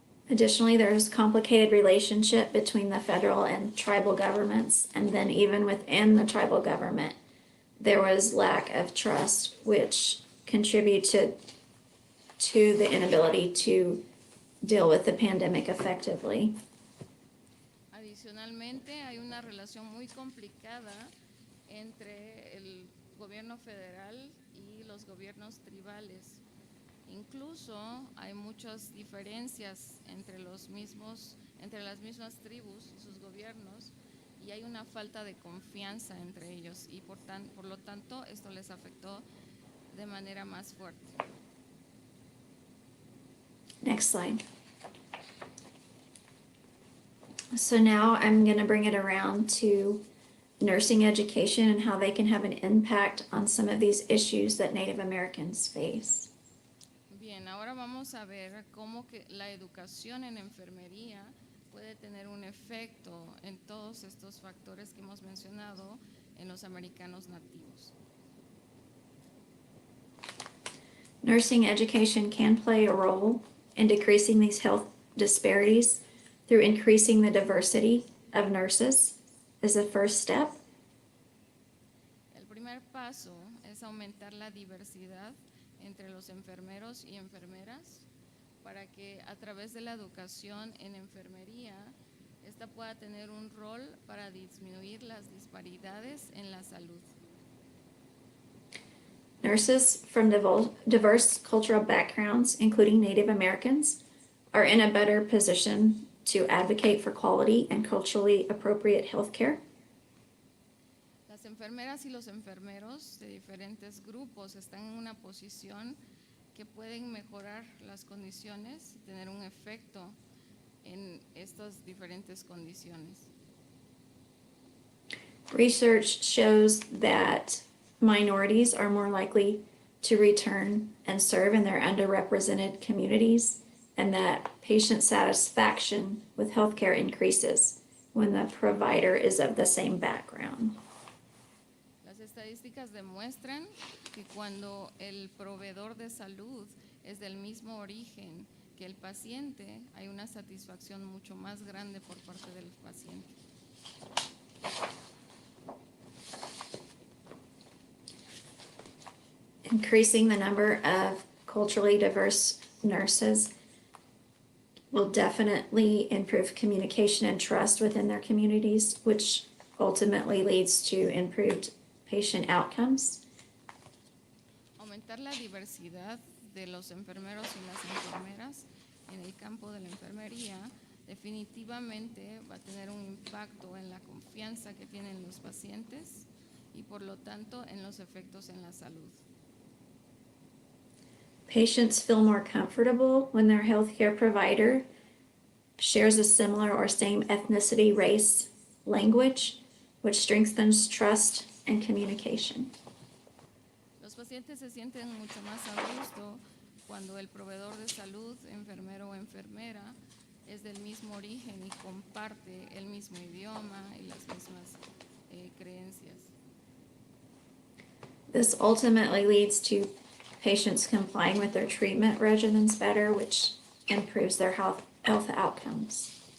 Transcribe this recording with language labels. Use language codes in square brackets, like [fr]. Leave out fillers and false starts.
[en] Additionally, there's complicated relationship between the federal and tribal governments, and then even within the tribal government, there was lack of trust, which contributed to the inability to deal with the pandemic effectively. [es] Adicionalmente, hay una relación muy complicada entre el gobierno federal y los gobiernos tribales. Incluso hay muchas diferencias entre las mismas tribus y sus gobiernos, y hay una falta de confianza entre ellos, y por lo tanto esto les afectó de manera más fuerte. [en] Next slide. So now I'm going to bring it around to nursing education and how they can have an impact on some of these issues that Native Americans face. [es] Bien, ahora vamos a ver cómo que la educación en enfermería puede tener un efecto en todos estos factores que hemos mencionado en los americanos nativos. [en] Nursing education can play a role in decreasing these health disparities through increasing the diversity of nurses is the first step. [es] El primer paso es aumentar la diversidad entre los enfermeros y enfermeras para que a través de la educación en enfermería esta pueda tener un rol para disminuir las disparidades en la salud. [en] Nurses from diverse cultural backgrounds, including Native Americans, are in a better position to advocate for quality and culturally appropriate health care. [es] Las enfermeras y los enfermeros de diferentes grupos están en una posición que pueden mejorar las condiciones y tener un efecto en estas diferentes condiciones. [en] Research shows that minorities are more likely to return and serve in their underrepresented communities, and that patient satisfaction with healthcare increases when the provider is of the same background. [es] Las estadísticas demuestran que cuando el proveedor de salud es del mismo origen que el paciente, hay una satisfacción mucho más grande por parte del paciente. [en] Increasing the number of culturally diverse nurses will definitely improve communication and trust within their communities, which ultimately leads to improved patient outcomes. [es] Aumentar la diversidad de los enfermeros y las enfermeras en el campo de la enfermería definitivamente va a tener un impacto en la confianza que tienen los pacientes y por lo tanto en los efectos en la salud. [en] Patients feel more comfortable when their healthcare provider shares a similar or same ethnicity, race, language, which strengthens trust and communication. [es] Los pacientes se sienten mucho más a gusto cuando el proveedor de salud, enfermero o enfermera, es del mismo origen y comparte el mismo idioma y las mismas creencias. [en] This ultimately leads to patients complying with their treatment regimens better, which improves their health outcomes.